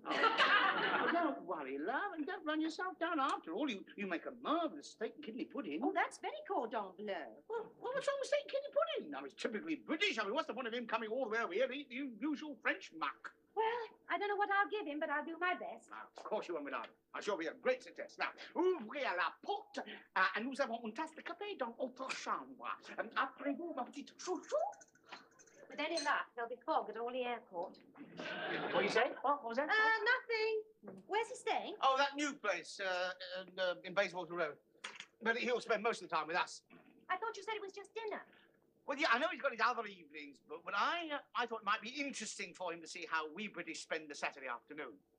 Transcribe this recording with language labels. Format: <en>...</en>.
<en>Oh, don't worry, love, and don't run yourself down after all. You make a marvellous steak and kidney pudding. Oh, that's very cordon bleu. Well, what's wrong with steak and kidney pudding? I mean, it's typically British. I mean, what's the point of him coming all the way over here to eat the usual French muck? Well, I don't know what I'll give him, but I'll do my best. Of course you won't, madame. I'm sure it'll be a great success.</en> <fr>Now, ouvrez la porte, et nous avons une tasse de café dans notre chambre. Appelez-vous ma petite chouchou.</fr> <en>With any luck, there'll be fog at Orly Airport. What do you say? What was that? Nothing. Where's he staying? Oh, that new place in Bayswater Road. But he'll spend most of the time with us. I thought you said it was just dinner. Well, yeah, I know he's got his other evenings, but I thought it might be interesting for him to see how we British spend the Saturday afternoon.</en>